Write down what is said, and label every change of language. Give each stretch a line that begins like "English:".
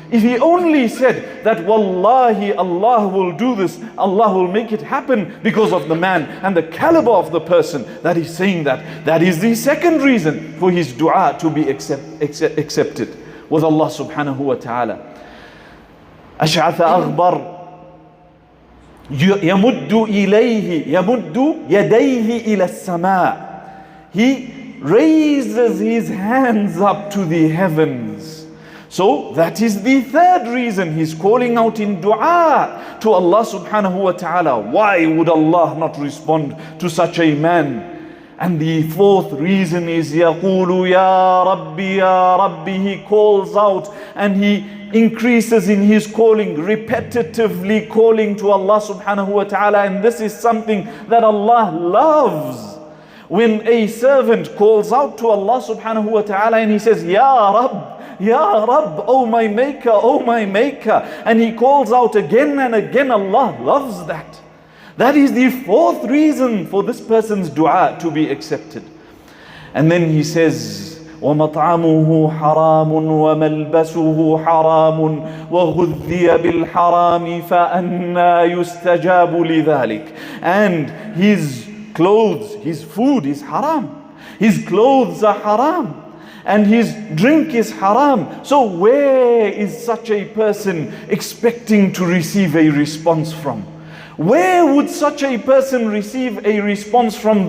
English: If he only said that wallahi Allah will do this, Allah will make it happen, because of the man and the caliber of the person that is saying that. That is the second reason for his dua to be accepted with Allah subhanahu wa ta'ala.
Arabic: أشعث أغبر يمد يديه إلى السماء.
English: He raises his hands up to the heavens. So that is the third reason he's calling out in dua to Allah subhanahu wa ta'ala. Why would Allah not respond to such a man? And the fourth reason is
Arabic: يقول يا ربي يا ربي.
English: He calls out and he increases in his calling, repetitively calling to Allah subhanahu wa ta'ala. And this is something that Allah loves. When a servant calls out to Allah subhanahu wa ta'ala and he says,
Arabic: Ya Rabb, Ya Rabb,
English: oh my maker, oh my maker, and he calls out again and again, Allah loves that. That is the fourth reason for this person's dua to be accepted. And then he says,
Arabic: وَمَطْعَمُهُ حَرَامٌ وَمَلْبَسُهُ حَرَامٌ وَغُذِّيَ بِالْحَرَامِ فَأَنَّى يُسْتَجَابُ لِذَلِكَ.
English: And his clothes, his food is haram. His clothes are haram. And his drink is haram. So where is such a person expecting to receive a response from? Where would such a person receive a response from?